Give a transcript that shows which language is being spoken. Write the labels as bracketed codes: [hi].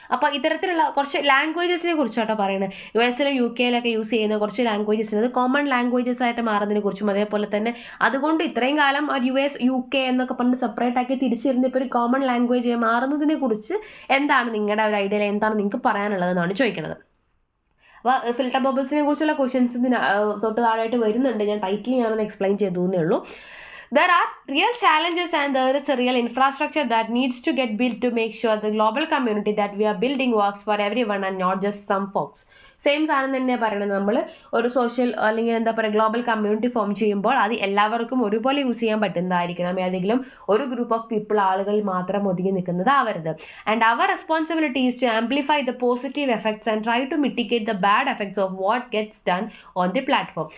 [ml] അപ്പോൾ ഇത്തരത്തിലുള്ള കുറച്ച് ലാംഗ്വേജസിനെ കുറിച്ചാട്ടോ പറയുന്നത്. US-ലും UK-ലൊക്കെ യൂസ് ചെയ്യുന്ന കുറച്ച് ലാംഗ്വേജസ് അത് കോമൺ ലാംഗ്വേജസ് ആയിട്ട് മാറുന്നതിനെ കുറിച്ചും അതേപോലെ തന്നെ അതുകൊണ്ട് ഇത്രയും കാലം US UK എന്നൊക്കെ പറഞ്ഞ് സെപ്പറേറ്റ് ആക്കി തിരിച്ചിരുന്ന് ഇപ്പോൾ ഒരു കോമൺ ലാംഗ്വേജ് മാറുന്നതിനെ കുറിച്ച് എന്താണ് നിങ്ങളുടെ ഒരു ഐഡിയ, എന്താണ് നിങ്ങൾക്ക് പറയാനുള്ളതെന്നാണ് ചോദിക്കുന്നത്. അപ്പോൾ ഫിൽട്ടർ ബബിൾസിനെ കുറിച്ചുള്ള ക്വസ്റ്റ്യൻസ് തൊട്ട് താഴെയായിട്ട് വരുന്നുണ്ട്. ഞാൻ ടൈറ്റിൽ ഞാനൊന്ന് എക്സ്പ്ലെയിൻ ചെയ്തു എന്നേ ഉള്ളൂ. [en] There are real challenges and there is a real infrastructure that needs to get built to make sure the global community that we are building works for everyone and not just some folks. [ml] Same സാധനം തന്നെയാണ് പറയുന്നത്. നമ്മൾ ഒരു social അല്ലെങ്കിൽ എന്താ പറയുക global community form ചെയ്യുമ്പോൾ അത് എല്ലാവർക്കും ഒരുപോലെ യൂസ് ചെയ്യാൻ പറ്റുന്നതായിരിക്കണം. ഏതെങ്കിലും ഒരു ഗ്രൂപ്പ് ഓഫ് പീപ്പിൾ ആളുകൾ മാത്രം ഒതുങ്ങി നിൽക്കുന്നതാവരുത്. [en] And അവർ responsibility is to amplify the positive effects and try to mitigate the bad effects of what gets done on the platform.